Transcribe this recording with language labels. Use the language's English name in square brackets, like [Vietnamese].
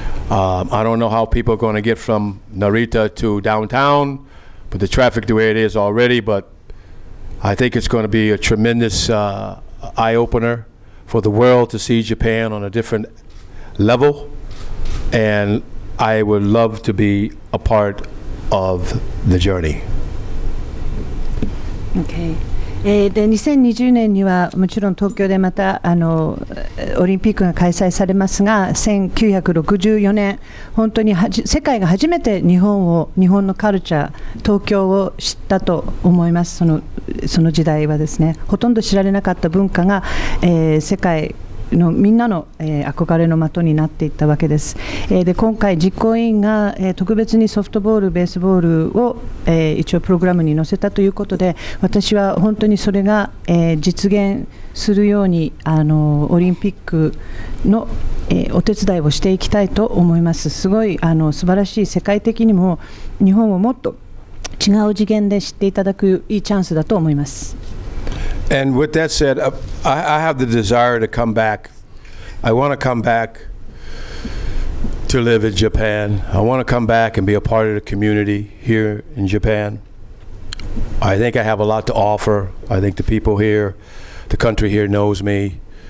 [English] I don't know how people are going to get from Narita to downtown, but the traffic the way it is already, but I think it's going to be a tremendous eye-opener for the world to see Japan on a different level, and I would love to be a part of the journey. Okay. [Japanese] で2020年にはもちろん東京でまたオリンピックが開催されますが、1964年本当に世界が初めて日本のカルチャー、東京を知ったと思います。その時代はですね、ほとんど知られなかった文化が、世界のみんなの、憧れの的になっていったわけです。で今回実行委員が、特別にソフトボール、ベースボールを、一応プログラムに載せたということで、私は本当にそれが、実現するようにオリンピックの、お手伝いをしていきたいと思います。すごい素晴らしい、世界的にも日本をもっと違う次元で知っていただくいいチャンスだと思います。 [English] And with that said, I have the desire to come back. I want to come back to live in Japan. I want to come back and be a part of the community here in Japan. I think I have a lot to offer. I think the people here, the country here knows me.